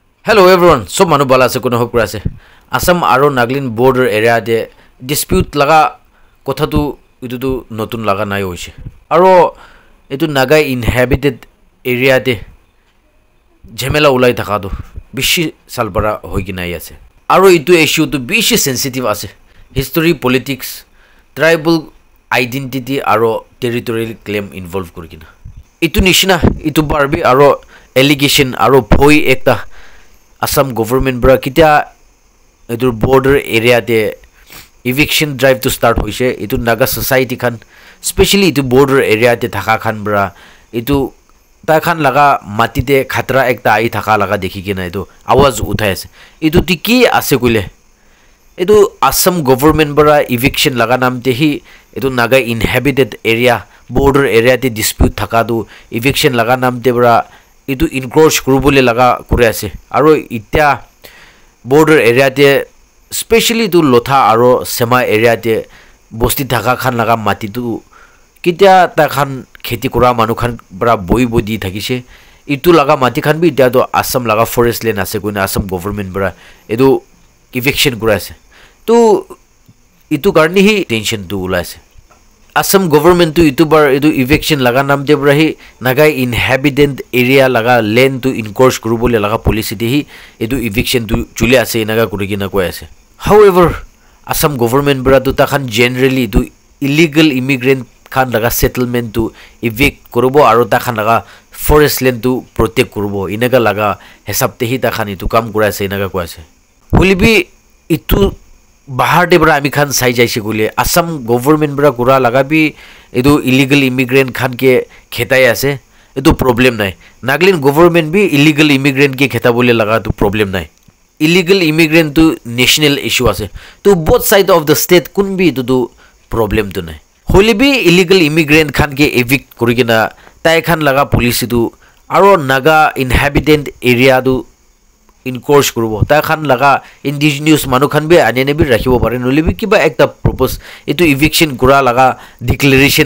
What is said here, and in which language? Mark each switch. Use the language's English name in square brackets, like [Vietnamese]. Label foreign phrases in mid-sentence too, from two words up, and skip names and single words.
[English] Hello everyone, [Naga Pidgin] so manu bala ase kono hokura ase. Assam aro Nagaland [English] border area [Naga Pidgin] de dispute laga kotha tu itu tu notun laga nai hoise. Aro itu [English] Naga inhabited area [Naga Pidgin] de jhamela ulai thaka do bishi salbara hoigi nai ase. Aro itu issue tu bishi sensitive ase. [English] History, politics, tribal identity aro territorial claim involve kurikina. [Naga Pidgin] Itu nishina itu barbi aro allegation aro phoi ekta Assam government bra kitia edur [English] border area [Naga Pidgin] de [English] eviction drive [Naga Pidgin] to start hoise itu Naga society khan especially itu [English] border area [Naga Pidgin] de thaka khan bra itu ta khan laga mati de khatra ekta ai thaka laga dekhi kina itu awaz uthai ase itu tiki ase kule itu Assam government bra eviction laga nam te hi itu [English] Naga inhabited area border area [Naga Pidgin] de dispute thaka du eviction laga nam te bra itu encroach kurubole laga kure ase aro itya [English] border area [Naga Pidgin] te especially tu lotha aro sema area te bosti thaka khan laga mati tu kitya ta khan kheti kura manu khan bra boi bodi thakise itu laga mati khan bi dia to Assam laga [English] forest land [Naga Pidgin] ase koina Assam government bra edu eviction kura ase tu itu karni hi tension tu ula ase Assam government to itubar edu eviction laga nam de brahi [English] Naga inhabited area [Naga Pidgin] laga land to encourage kurubole laga policy de hi edu eviction to chule ase naga kurigina koi ase however Assam government bra to ta khan generally to [English] illegal immigrant [Naga Pidgin] khan laga settlement to evict kurubo aro ta khan laga [English] forest land [Naga Pidgin] to protect kurubo inaga laga hesab te hi ta khan itu kam kura ase inaga koi ase hulibi itu bahar de bra ami khan sai jaise gule Assam government bra kura laga bi edu [English] illegal immigrant [Naga Pidgin] khan ke khetai ase edu problem nai Nagaland government bi [English] illegal immigrant [Naga Pidgin] ke kheta bole laga tu problem nai [English] illegal immigrant [Naga Pidgin] tu [English] national issue [Naga Pidgin] ase to [English] both side of the state [Naga Pidgin] kun bi tu problem tu nai holi bi [English] illegal immigrant [Naga Pidgin] khan ke evict kurigina tai khan laga police tu aro [English] Naga inhabited area [Naga Pidgin] tu encourage kurubo ta khan laga indigenous manu khan be anene bi rakhibo pare nolibi kiba ekta propose itu eviction kura laga declaration